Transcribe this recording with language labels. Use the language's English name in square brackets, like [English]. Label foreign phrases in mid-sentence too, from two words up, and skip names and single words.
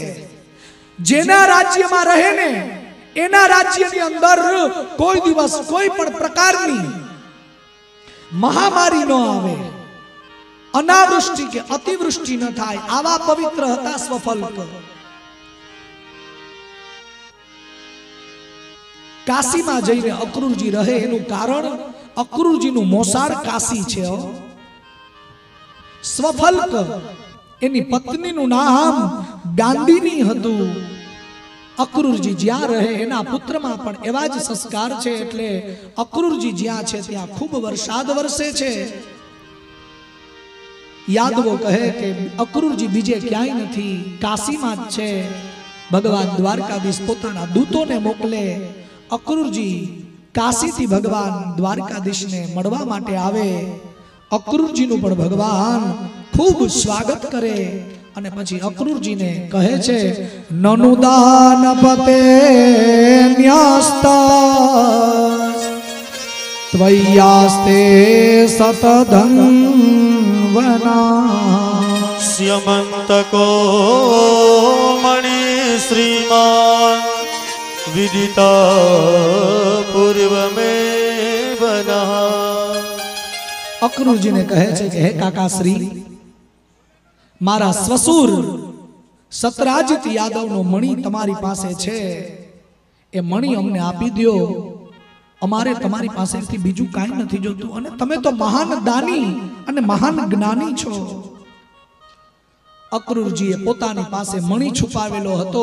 [Gujarati] જેના રાજ્યમાં રહે ને એના રાજ્યની અંદર કોઈ દિવસ કોઈ પણ પ્રકારની મહામારી ન આવે, અનાવૃષ્ટિ કે અતિવૃષ્ટિ ન થાય। આવા પવિત્ર હતા સ્વફલ્ક। કાશીમાં જઈને અક્રૂરજી રહે એનું કારણ અક્રૂરજી નું મોસાળ કાશી છે। સ્વફલ્ક એની પત્ની નું નામ ગાંધીની હતું। અક્રૂરજી જ્યાં રહે એના પુત્ર માં પણ એવા જ સંસ્કાર છે એટલે અક્રૂરજી જ્યાં છે ત્યાં ખૂબ વરસાદ વરસે છે। યાદવો કહે કે અક્રૂરજી બીજે ક્યાંય નથી, કાશી માં જ છે। ભગવાન દ્વારકાધીશ પોતાના દૂતોને મોકલે। અક્રૂરજી કાશી થી ભગવાન દ્વારકાધીશ ને મળવા માટે આવે। અક્રૂરજી નું પણ ભગવાન ખૂબ સ્વાગત કરે અને પછી અક્રૂરજી ને કહે છે [Sanskrit] ननुदान पते न्यास्ता त्वय्यास्ते सतधन्वना। स्यमन्तको मणि श्रीमान विदिता पूर्व में बना। [Gujarati] અક્રૂરજી ને કહે છે કે હે કાકાશ્રી મારા સસુર સતરાજીત યાદવનો મણી તમારી પાસે છે, એ મણી અમને આપી દો, અમારે તમારી પાસેથી બીજું કાંઈ નથી જોતું, અને તમે તો મહાન દાની અને મહાન જ્ઞાની છો. અક્રૂરજીએ પોતાની પાસે મણી છુપાવેલો હતો.